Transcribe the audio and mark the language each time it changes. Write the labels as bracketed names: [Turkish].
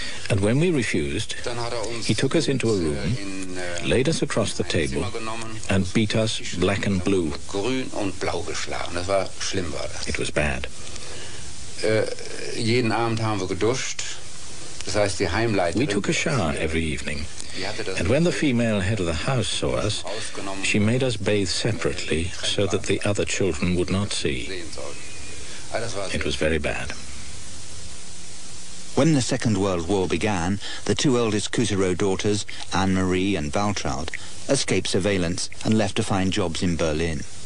[English] And when we refused, he took us into a room, laid us across the table, and beat us black and blue. [German] Grün und blau geschlagen. Das war schlimm, war das. [English] It was bad. [German] Jeden Abend haben wir geduscht. Das heißt, die Heimleiterin... [English] We took a shower every evening. And when the female head of the house saw us, she made us bathe separately so that the other children would not see. It was very bad. When the Second World War began, the two eldest Kusero daughters, Anne-Marie and Waltraud, escaped surveillance and left to find jobs in Berlin.